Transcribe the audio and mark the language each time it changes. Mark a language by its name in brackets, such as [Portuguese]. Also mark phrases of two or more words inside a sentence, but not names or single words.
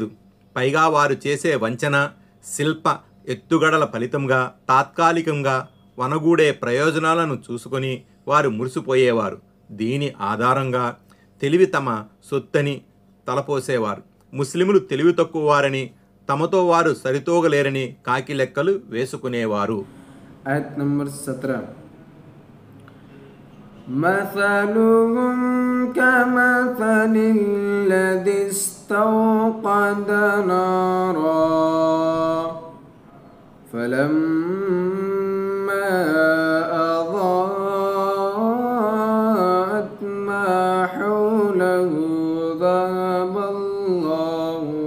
[Telugu] పైగా వారు చేసే వంచన శిల్ప ఎత్తుగడల ఫలితంగా తాత్కాలికంగా వనగూడే ప్రయోజనాలను చూసుకొని వారు మురిసిపోయేవారు. దీని ఆధారంగా తెలివి తమ సొత్తని తలపోసేవారు. ముస్లిములు తెలివి తక్కువవారని, తమతో వారు సరితూగలేరని కాకి లెక్కలు వేసుకునేవారు. [Urdu] آیت نمبر [Arabic] 17 مثلهم كمثل الذي استوقد نارا فلما أضاءت ما حوله ذهب الله